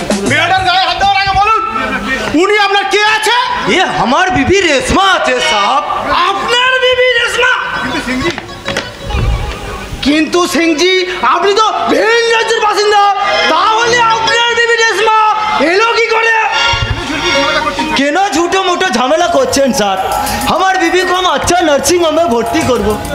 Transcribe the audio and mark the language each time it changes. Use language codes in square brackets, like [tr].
[bn] মেয়েটার গায়ে হাত দেওয়ার আগে বলুন উনি আপনার কে আছে? [hi] ये हमार बीबी रेशमा [bn] আছে [hi] साहब। [bn] আপনার বিবি রেশমা। কিন্তু সিংজি আপনি তো ভিন রাজ্যের বাসিন্দা, তাহলে আপনার বিবি রেশমা এলো কি করে? কেন ঝুটো মুটো ঝামেলা করছেন স্যার? আমার [hi] बीबी को हम अच्छा नर्सिंग होम में भर्ती [bn] করব।